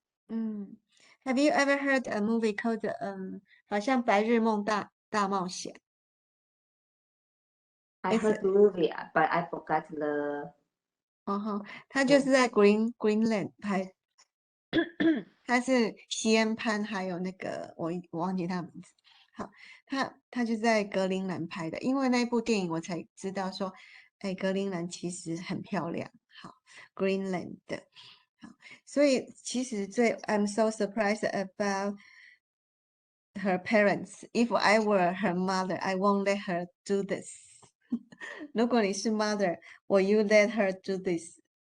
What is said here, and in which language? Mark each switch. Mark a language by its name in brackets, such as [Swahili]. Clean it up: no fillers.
[English] Have you ever heard a movie called 好像白日梦大冒险 I heard the movie, but I forgot the. [Chinese] 它就是在 Greenland 拍，它是西恩潘还有那个我忘记他的名字。好，他就在格陵兰拍的，因为那部电影我才知道说，哎，格陵兰其实很漂亮。 [English] 好 ，Greenland 的，好， [Chinese] 所以其实 [English] I'm so surprised about her parents. If I were her mother, I won't let her do this. [Chinese] 如果你是 [English] mother, will you let her do this?